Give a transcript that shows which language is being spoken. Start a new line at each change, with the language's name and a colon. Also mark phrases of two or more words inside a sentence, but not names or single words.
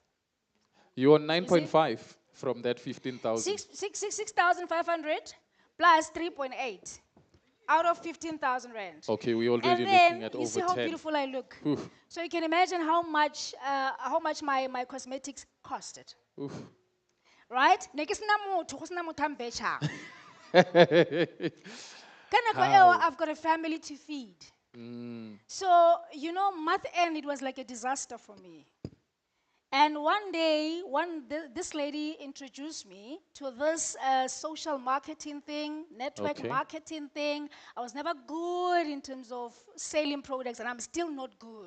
English: You're on 9.5 from that 15,000. 6,500 plus 3.8 out of 15,000 rand. Okay, we're already And looking then at you over see how 10. beautiful I look. Oof. So you can imagine how much my cosmetics costed. Oof. Right?
Tswana: Ne ke sena motho, go sena motho a mbetšhang. Ka nako
English: How? eo, I've got a family to feed. So, you know, month end, it was like a disaster for me. And one day, this lady introduced me to this social marketing thing, network Okay. marketing thing. I was never good in terms of selling products, and I'm still not good.